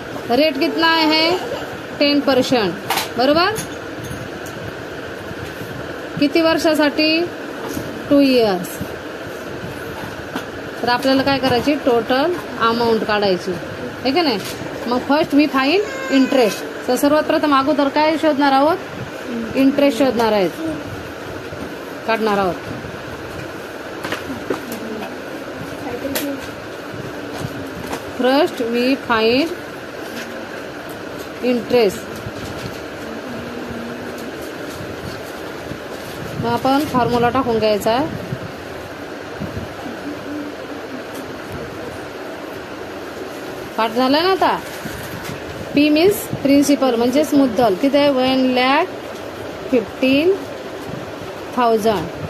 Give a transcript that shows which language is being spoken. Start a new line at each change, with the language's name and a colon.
Hindi: Rate कितना है 10% बरोबर.
Marathi: किती वर्षासाठी 2
English: years.
Marathi: तर आपल्याला काय करायची, टोटल अमाऊंट काढायची आहे का नाही.
English: मग first we find interest.
Marathi: तर सर्वात प्रथम अगोदर काय शोधणार आहोत, इंटरेस्ट शोधणार आहेत, काढणार आहोत.
English: First we find interest.
Marathi: मग आपण फॉर्म्युला टाकून घ्यायचा. पाठ झाला ना आता. पी मीन्स प्रिन्सिपल म्हणजेच मुद्दल. किती आहे, 1,15,000.